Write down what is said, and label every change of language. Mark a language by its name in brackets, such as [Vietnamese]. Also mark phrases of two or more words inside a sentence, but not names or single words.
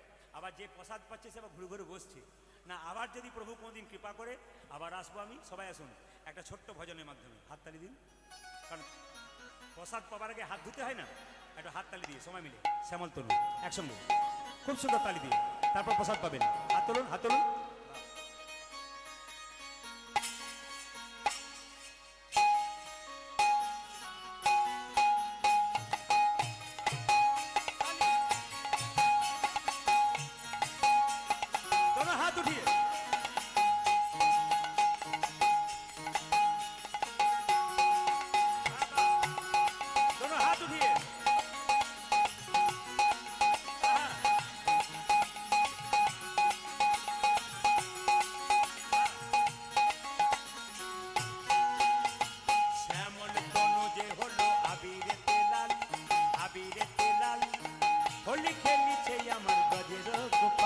[Bangla] আবার যে প্রসাদ পাচ্ছে সে আবার ঘুরে ঘুরে বসছে না। আবার যদি প্রভু কোনোদিন কৃপা করে আবার আসবো আমি। সবাই আসুন একটা ছোট্ট ভজনের মাধ্যমে, হাততালি দিন, কারণ প্রসাদ পাবার আগে হাত ধুতে হয় না। একটা হাততালি দিয়ে সবাই মিলে শ্যামল তরুণ একসঙ্গে খুব সুন্দর তালি দিয়ে তারপর প্রসাদ পাবেন। হাত তুলুন, হাত তুলুন। [Hindi] दोनों हाथ उठिए। दोनों हाथ उठिए। [Bangla] শ্যামল তনু যে হলো আবিরেতে লাল, আবিরেতে লাল, হোলি খেলিছে আমার গজের গোপাল।